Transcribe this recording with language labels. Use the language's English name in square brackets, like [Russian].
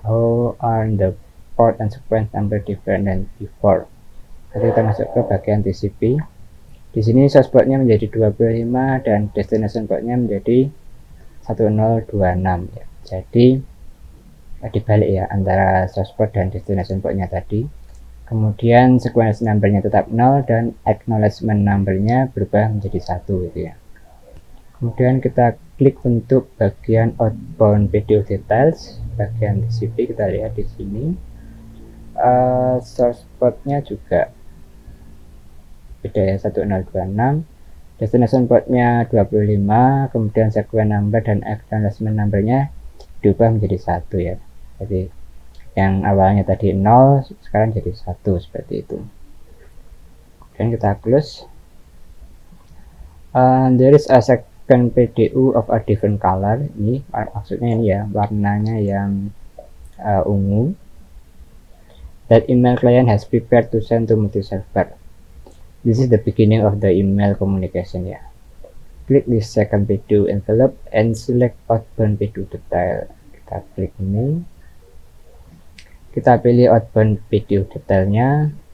[English] How are the port and sequence number different than before? [Indonesian] Jadi kita masuk ke bagian TCP. Di sini source portnya menjadi 25 dan destination portnya menjadi 1026 ya. Jadi dibalik ya antara source port dan destination portnya tadi. Kemudian sequence numbernya tetap 0 dan acknowledgement numbernya berubah menjadi 1 gitu ya. Kemudian kita klik untuk bagian outbound PDU details, bagian TCP. Kita lihat di sini source portnya juga beda ya, 1026, destination portnya 25, kemudian sequence number dan acknowledgement numbernya diubah menjadi 1 ya. Jadi yang awalnya tadi 0 sekarang jadi 1 seperti itu. Kemudian kita close. [English] There is a second PDU of a different color. [Indonesian] Ini maksudnya ini ya, warnanya yang ungu. [English] That email client has prepared to send to multi-server. This is the beginning of the email communication ya. Klik this second PDU envelope and select outbound PDU detail. [Indonesian] Kita klik ini. Kita pilih outbound PDU detailnya.